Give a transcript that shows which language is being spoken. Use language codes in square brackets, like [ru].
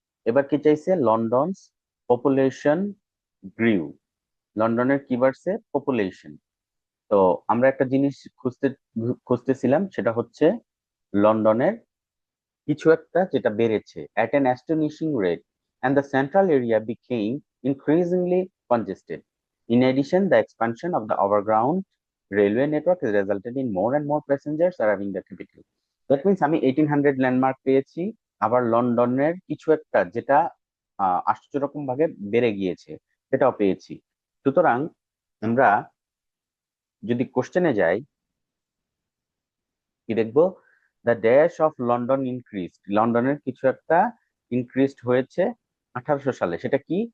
[bn] এবার কি চাইছে? [en] London's population grew. [bn] লন্ডনের কি বাড়ছে? পপুলেশন। তো আমরা একটা জিনিস খুঁজতেছিলাম, সেটা হচ্ছে লন্ডনের কিছু একটা যেটা বেড়েছে [en] at an astonishing rate, and the central area became increasingly congested. In addition, the expansion of the overground railway network has resulted in more and more passengers arriving the capital. That means [bn] আমি 1800 landmark পেয়েছি, আবার লন্ডনের কিছু একটা যেটা আশ্চর্য রকম ভাবে বেড়ে গিয়েছে সেটাও পেয়েছি। সুতরাং আমরা যদি কোশ্চেনে যাই, কি দেখবো? [en] the dash of London increase, [bn] লন্ডনের কিছু একটা ইনক্রিজড হয়েছে 1800 সালে। সেটা কি?